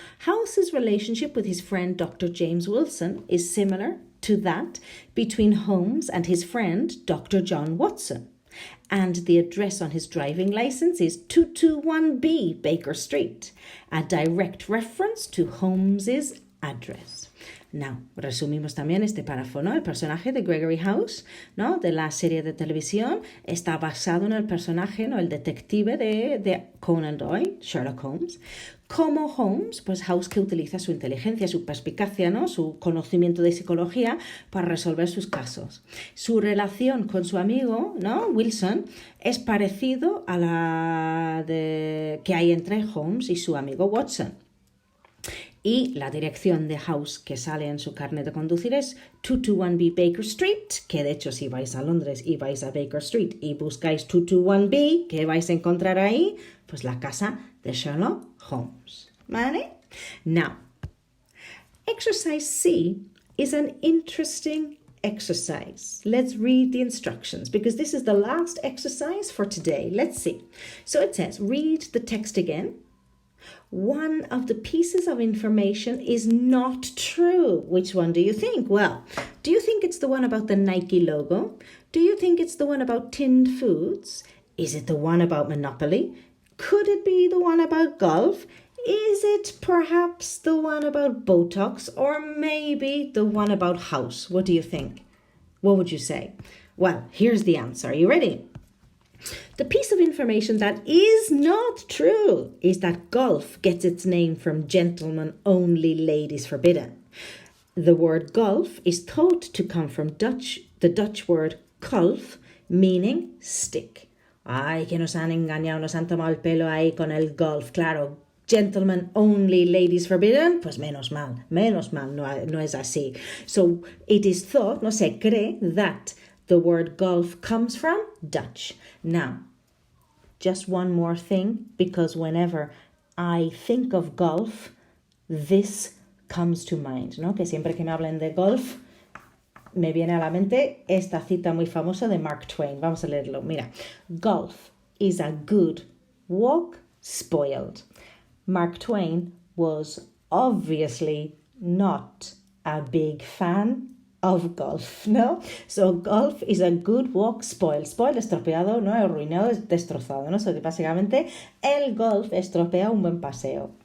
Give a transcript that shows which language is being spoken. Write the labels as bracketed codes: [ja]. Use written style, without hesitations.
[en] House's relationship with his friend Dr. James Wilson is similar to that between Holmes and his friend Dr. John Watson. And the address on his driving license is 221B Baker Street, a direct reference to Holmes's address. [es] Now, resumimos también este párrafo, ¿no? El personaje de Gregory House, ¿no? De la serie de televisión está basado en el personaje, ¿no? El detective de Conan Doyle, Sherlock Holmes. Como Holmes, pues House que utiliza su inteligencia, su perspicacia, ¿no? Su conocimiento de psicología para resolver sus casos. Su relación con su amigo, ¿no? Wilson, es parecido a la que hay entre Holmes y su amigo Watson. Y la dirección de House que sale en su carnet de conducir es 221B Baker Street, que de hecho si vais a Londres y vais a Baker Street y buscáis 221B, ¿qué vais a encontrar ahí? Pues la casa de Sherlock Holmes. ¿Vale? [en] Now, exercise C is an interesting exercise. Let's read the instructions because this is the last exercise for today. Let's see. So it says, read the text again. One of the pieces of information is not true. Which one do you think? Well, do you think it's the one about the Nike logo? Do you think it's the one about tinned foods? Is it the one about Monopoly? Could it be the one about golf? Is it perhaps the one about Botox? Or maybe the one about House? What do you think? what would you say? Well, here's the answer. Are you ready? The piece of information that is not true is that golf gets its name from gentlemen only, ladies forbidden. The word golf is thought to come from the Dutch word kolf, meaning stick. [es] Ay, que nos han engañado, nos han tomado el pelo ahí con el golf, claro. [en] Gentlemen only, ladies forbidden, [es] pues menos mal, no es así. [en] So it is thought, [es] no se cree, [en] that the word golf comes from Dutch. Now, just one more thing, because whenever I think of golf, this comes to mind, ¿no? [es] Que siempre que me hablen de golf, me viene a la mente esta cita muy famosa de Mark Twain. Vamos a leerlo. [en] Mira, golf is a good walk spoiled. Mark Twain was obviously not a big fan of golf, ¿no? So golf is a good walk spoiled. [es] Spoiled, estropeado, ¿no? Arruinado, destrozado, ¿no? [en] So [es] que básicamente el golf estropea un buen paseo.